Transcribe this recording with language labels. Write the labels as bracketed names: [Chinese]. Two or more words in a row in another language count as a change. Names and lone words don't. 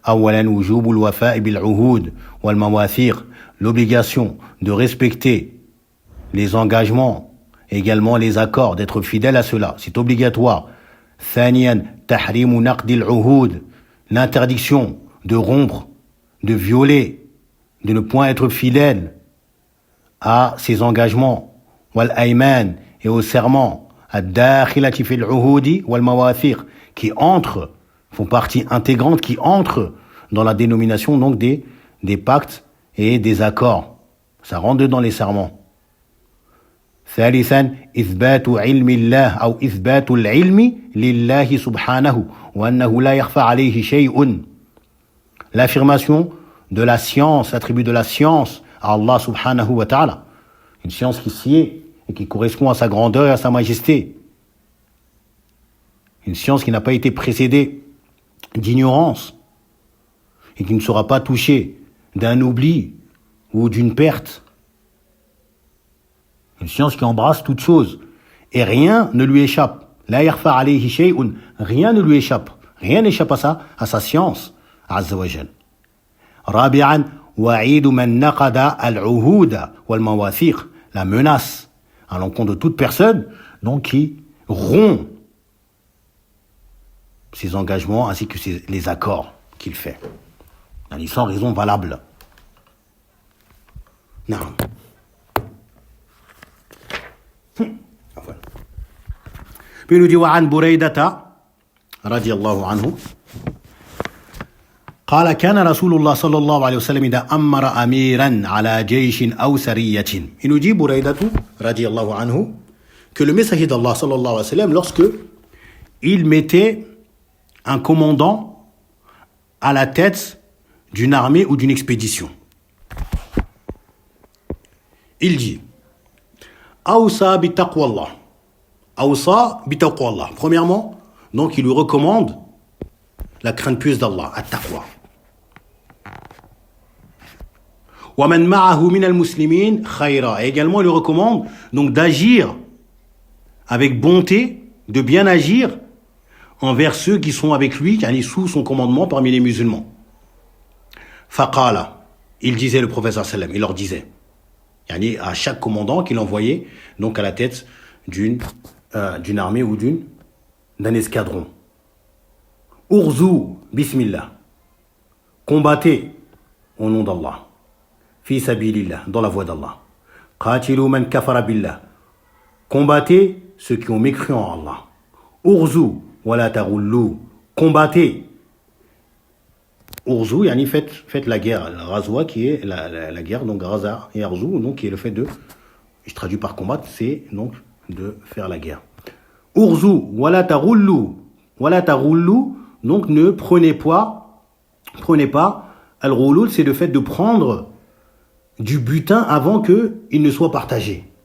[French] L'obligation de respecter les engagements, également les accords, d'être fidèle à cela. C'est obligatoire. L'interdiction de rompre, de violer, de ne point être fidèle à ses engagements, [Arabic] والأيمان, [French] et aux serments, [Arabic] الداخلة في العهود والمواثيق, [French] qui entrent, font partie intégrante, qui entrent dans la dénomination donc des pactes et des accords. Ça rentre dans les serments. [Arabic] ثالثا إثبات علم الله أو إثبات العلم لله سبحانه وأنه لا يخفى عليه شيء. [French] L'affirmation de la science, l'attribut de la science à Allah [Arabic] سبحانه وتعالى. [French] Une science qui sied et qui correspond à sa grandeur et à sa majesté. Une science qui n'a pas été précédée d'ignorance et qui ne sera pas touchée d'un oubli ou d'une perte. Une science qui embrasse toutes choses et rien ne lui échappe. [Arabic] لا يخفى عليه شيء, [French] rien ne lui échappe, Rien n'échappe à sa science, [Arabic] عز وجل. رابعا وعيد من نقض العهود والمواثيق, [French] la menace à l'encontre de toute personne donc qui rompt ses engagements ainsi que les accords qu'il fait. Sans raison valable. Non. Puis il nous dit [Arabic] وعن بريدة رضي الله عنه قال كان رسول الله صلى الله عليه وسلم إذا أمر أميرا على جيش أو سرية. [French] Il nous dit [Arabic] بريدة رضي الله عنه [French] que le messager d'Allah [Arabic] صلى الله عليه وسلم [French] lorsque il mettait un commandant à la tête d'une armée ou d'une expédition, il dit [Arabic] أوصى بتقوى الله. أوصى بتقوى الله. [French] Premièrement, donc il lui recommande la crainte pieuse d'Allah, at-taqwa. [Arabic] ومن معه من المسلمين خيرا. [French] Et également il lui recommande donc d'agir avec bonté, de bien agir envers ceux qui sont avec lui, qui sous son commandement parmi les musulmans. Faqala, il disait le prophète sallam, il leur disait, à chaque commandant qu'il envoyait donc à la tête d'une armée ou d'un escadron. [Arabic] اغزوا بسم الله, [French] combattez au nom d'Allah, [Arabic] في سبيل الله, [French] dans la voie d'Allah. [Arabic] قاتلوا من كفر بالله, [French] combattez ceux qui ont mécru en Allah. [Arabic] اغزوا ولا تغلوا, [French] combattez. Urzu, faites la guerre. Razwa qui est la guerre, donc Raza et Arzu, donc qui est le fait de, je traduis par combattre, c'est donc de faire la guerre. [Arabic] اغزوا ولا تغلوا, [French] donc ne prenez pas, al-ghulul, c'est le fait de prendre du butin avant que il ne soit partagé.